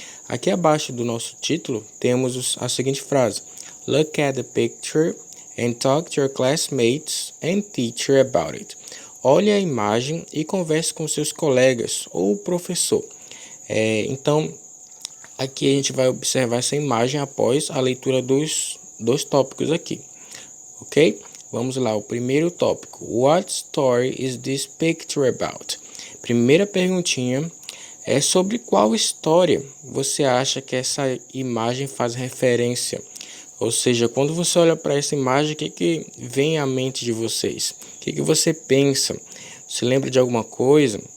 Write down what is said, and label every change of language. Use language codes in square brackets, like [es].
[pt] Aqui abaixo do nosso título temos a seguinte frase: [en] Look at the picture and talk to your classmates and teacher about it. [pt] Olhe a imagem e converse com seus colegas ou professor. Então, aqui a gente vai observar essa imagem após a leitura dos dois tópicos aqui, ok? Vamos lá, o primeiro tópico. [en] What story is this picture about? [pt] Primeira perguntinha é sobre qual história você acha que essa imagem faz referência. Ou seja, quando você olha para essa imagem, o que vem à mente de vocês? O que você pensa? Se lembra de alguma coisa?